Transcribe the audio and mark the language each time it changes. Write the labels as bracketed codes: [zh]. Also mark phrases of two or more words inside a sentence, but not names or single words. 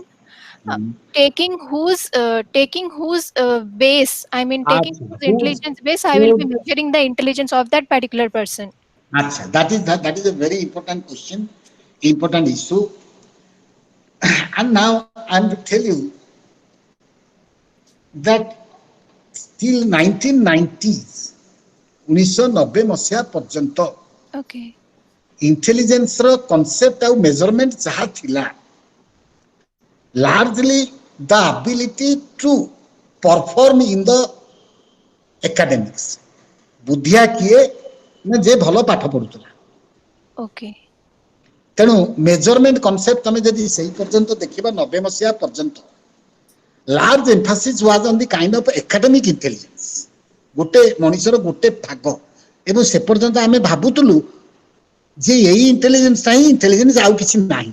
[en] Taking whose base, I mean, taking whose intelligence base, I will be measuring the intelligence of that particular person. Achha, that is a very important question, important issue। And now I'm to tell you that till 1990s, [or] 1990 ମସିହା ପର୍ଯ୍ୟନ୍ତ [en] Okay. [or] intelligence ର concept ଆଉ measurement ଯାହା ଥିଲା, [en] largely the ability to perform in the academics। [or] ବୁଦ୍ଧିଆ କିଏ ନା ଯେ ଭଲ ପାଠ ପଢୁଥିଲା। [en] Okay. ତେଣୁ measurement concept [or] ତମେ ଯଦି ସେଇ ପର୍ଯ୍ୟନ୍ତ ଦେଖିବା 90 ମସିହା ପର୍ଯ୍ୟନ୍ତ, [en] large emphasis was on the kind of academic intelligence. [or] ଗୋଟେ ମଣିଷର ଗୋଟେ ଭାଗ, ଏବଂ ସେ ପର୍ଯ୍ୟନ୍ତ ଆମେ ଭାବୁଥିଲୁ ଯେ ଏଇ ଇଣ୍ଟେଲିଜେନ୍ସଟା ହିଁ ଇଣ୍ଟେଲିଜେନ୍ସ, ଆଉ କିଛି ନାହିଁ।